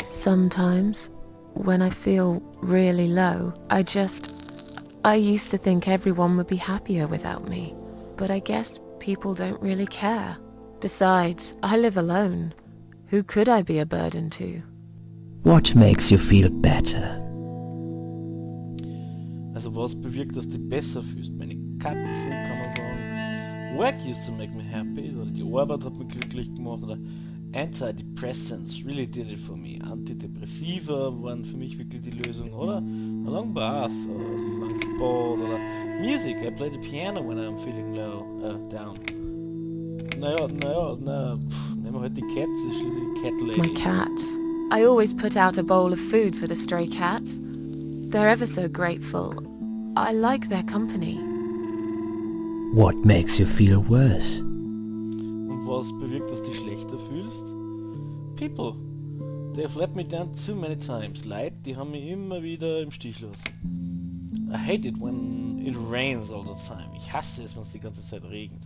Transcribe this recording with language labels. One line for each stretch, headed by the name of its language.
English: Sometimes, when I feel really low, I used to think everyone would be happier without me. But I guess people don't really care. Besides, I live alone. Who could I be a burden to? What makes you feel better?
German: Also was bewirkt, dass du dich besser fühlst? Meine Katzen, kann man sagen.
English: Work used to make me happy, oder die Arbeit hat mich glücklich gemacht, oder Antidepressants really did it for me.
German: Antidepressiva waren für mich wirklich die Lösung, oder?
English: A long bath, oder a long sport, oder music. I play the piano when I'm feeling low, down.
German: Naja, nehmen wir halt die Cats, ist schließlich die Cat Lady.
English: My cats. I always put out a bowl of food for the stray cats. They're ever so grateful. I like their company. What makes you feel worse?
German: Und was bewirkt, dass du dich schlechter fühlst?
English: People. They have let me down too many times.
German: Leute, die haben mich immer wieder im Stich lassen. I hate it when it rains all the time. Ich hasse es, wenn es die ganze Zeit regnet.